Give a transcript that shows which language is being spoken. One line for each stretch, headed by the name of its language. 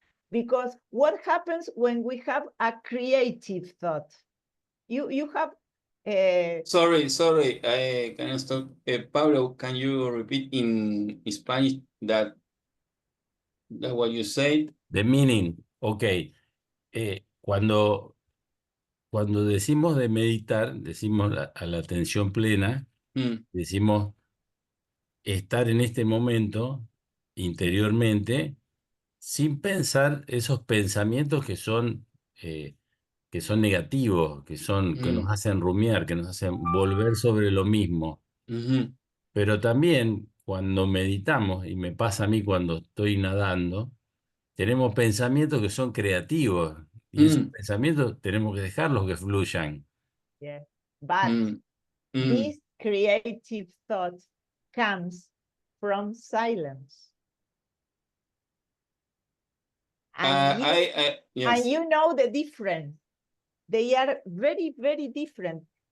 English: Because what happens when we have a creative thought? You have Sorry, I can stop. Pablo, can you repeat in Spanish that what you said? the meaning.
Spanish: Okay, cuando decimos de meditar, decimos a la atención plena, decimos estar en este momento interiormente sin pensar esos pensamientos que son negativos, que nos hacen rumiar, que nos hacen volver sobre lo mismo. Pero también cuando meditamos, y me pasa a mí cuando estoy nadando, tenemos pensamientos que son creativos, y esos pensamientos tenemos que dejarlos que fluyan.
English: yeah, but this creative thought comes from silence. And yes. and you know the difference. They are very, very different.